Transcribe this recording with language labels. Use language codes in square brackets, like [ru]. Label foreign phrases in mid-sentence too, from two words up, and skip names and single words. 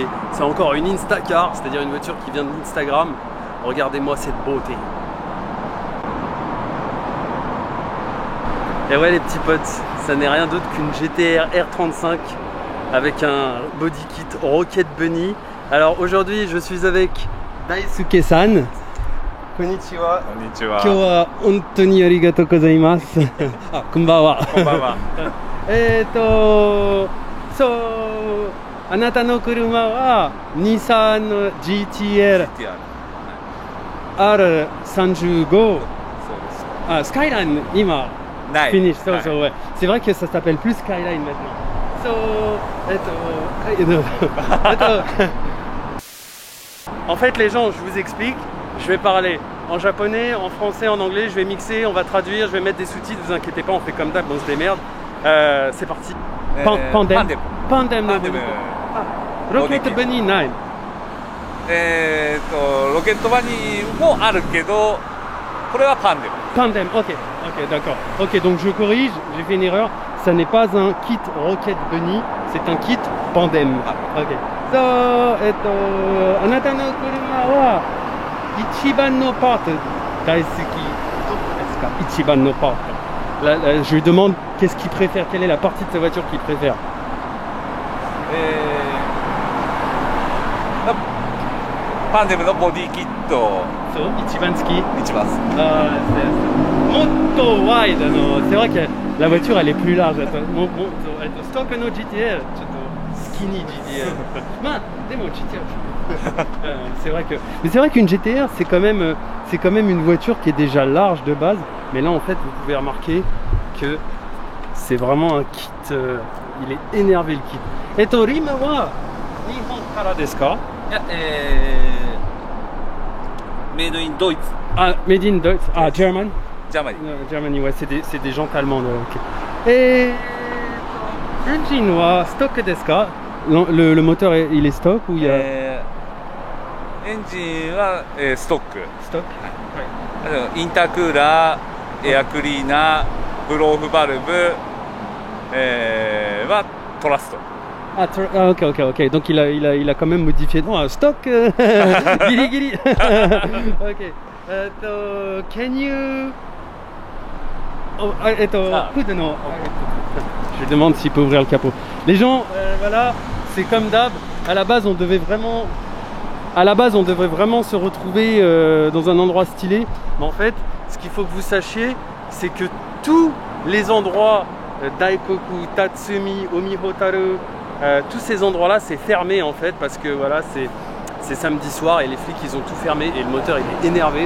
[fr] C'est encore une Instacar, c'est-à-dire une voiture qui vient de l'Instagram. Regardez-moi cette beauté. Et ouais les petits potes, ça n'est rien d'autre qu'une GTR R35 avec un body kit Rocket Bunny. Alors aujourd'hui je suis avec Daisuke-san. [ja] Konnichiwa. Konnichiwa. 今日は本当にありがとうございます。あ、こんばんは. Konbanwa. So, あなたの車は Nissan GTR R35. Ah, Skyline,今 finish. [fr] Ouais. C'est vrai que ça s'appelle plus Skyline maintenant. En fait, les gens, je vous explique, je vais parler en japonais, en français, en anglais, je vais mixer, on va traduire, je vais mettre des sous-titres, vous inquiétez pas, on fait comme d'hab, on se démerde. C'est parti. Pandem. [ja] Rocket Bunny 9. Rocket Bunny もあるけど、これはパンデム。 [fr] Pandem, ok, d'accord. Ok, donc je corrige, j'ai fait une erreur. Ça n'est pas un kit Rocket Bunny, c'est un kit Pandem. Ok. [ja] So, あなたの車は一番のパート大好きですか？一番のパート。 [fr] Je lui demande qu'est-ce qu'il préfère, quelle est la partie de sa voiture qu'il préfère. [ja] パンデムのボディキット。そう、一番好き。一番好き。もっとワイドの、 [fr] c'est vrai que la voiture elle est plus large. [ja] ストックの GTR, ちょっとスキニー GTR. まあでも GTR. [fr] C'est vrai que, mais c'est vrai qu'une GTR c'est quand même une voiture qui est déjà large de base. Mais là en fait vous pouvez remarquer que c'est vraiment un kit. Il est énervé le kit. [ja] リムは日本からですか? [en] Made in Deutsch. Ah, made in Deutsch. Ah, German. Germany, [fr] ouais, c'est des gens allemands. Okay. [ja] Et エンジンはストックですか? [fr] Le moteur il est stock ou il y a [ja] engine はストック。ストック。はい。インタークーラー、エアクリーナー、ブローフバルブはトラスト。 [fr] Ah, ok. Donc il a quand même modifié. Non, stock. Giri. Ok. [en] Can you? [ja] フードの. [fr] Je lui demande s'il peut ouvrir le capot. Les gens, voilà, c'est comme d'hab. À la base, on devait vraiment se retrouver dans un endroit stylé. Mais en fait, ce qu'il faut que vous sachiez, c'est que tous les endroits Daikoku, Tatsumi, Omihotaru, tous ces endroits-là, c'est fermé en fait parce que voilà, c'est samedi soir et les flics ils ont tout fermé et le moteur il est énervé.